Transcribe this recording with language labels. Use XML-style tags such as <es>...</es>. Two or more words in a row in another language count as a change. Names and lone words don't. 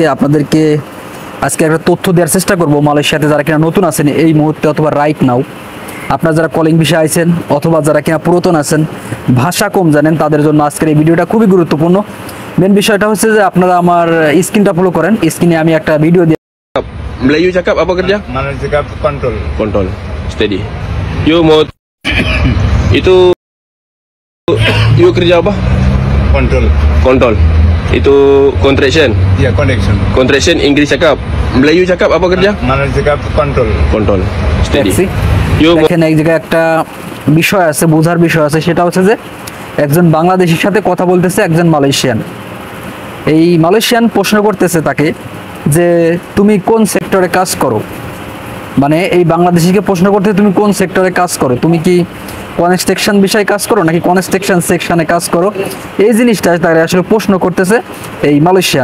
<bn>আপনাদেরকে আজকে একটা তথ্য দেওয়ার চেষ্টা করব মালয়েশিয়াতে যারা কিনা নতুন আছেন এই মুহূর্তে অথবা</bn> <en>right now,</en> <bn>আপনারা যারা কলিং বিষয়ে আছেন অথবা যারা কিনা পুরাতন আছেন, ভাষা কম জানেন, তাদের জন্য আজকের এই ভিডিওটা খুবই গুরুত্বপূর্ণ। মেন বিষয়টা হচ্ছে যে আপনারা আমার স্ক্রিনটা ফলো করেন। স্ক্রিনে আমি একটা ভিডিও দিয়ে</bn> <ms>Melayu cakap apa kerja? Mana cakap kontrol. Kontrol. Steady. You mau itu you kerja apa? Kontrol. Kontrol. Itu contraction. Ya, connection. Contraction English cakap. Melayu cakap apa kerja? Mana cakap kontrol. Kontrol. Steady.</ms> <bn>দেখছি।</bn> <ms>You mau</ms> <bn>দেখেন এক জায়গায় একটা বিষয় আছে, বোঝার বিষয় আছে। সেটা হচ্ছে যে একজন বাংলাদেশির সাথে কথা বলতেছে একজন মালয়েশিয়ান। এই মালয়েশিয়ান প্রশ্ন করতেছে তাকে যে তুমি কোন সেক্টরে কাজ করো। এই বাংলাদেশিকে প্রশ্ন করতে, তুমি কোন সেক্টরে কাজ করো, তুমি কি কনস্ট্রাকশন বিষয়ে কাজ করো নাকি</bn> <en>construction section</en> <bn>কাজ করো, এই জিনিসটা তারা আসলে প্রশ্ন করতেছে এই মালয়েশিয়ান।</bn>